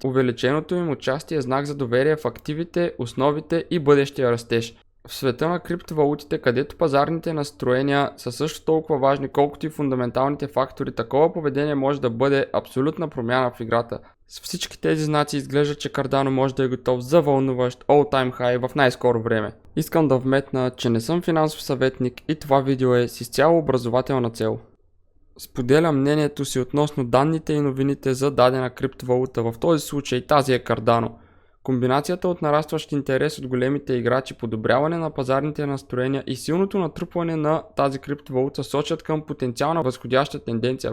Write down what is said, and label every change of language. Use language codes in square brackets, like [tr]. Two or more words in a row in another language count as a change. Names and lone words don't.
[bg] Увеличеното им участие е знак за доверие в активите, основите и бъдещия растеж. В света на криптовалутите, където пазарните настроения са също толкова важни, колкото и фундаменталните фактори, такова поведение може да бъде абсолютна промяна в играта. С всички тези знаци изглежда, че Cardano може да е готов за вълнуващ [en] all-time high [bg] в най-скоро време. Искам да вметна, че не съм финансов съветник и това видео е с изцяло образователна цел. Споделям мнението си относно данните и новините за дадена криптовалута, в този случай тази е Cardano. Комбинацията от нарастващ интерес от големите играчи, подобряване на пазарните настроения и силното натрупване на тази криптовалута сочат към потенциална възходяща тенденция.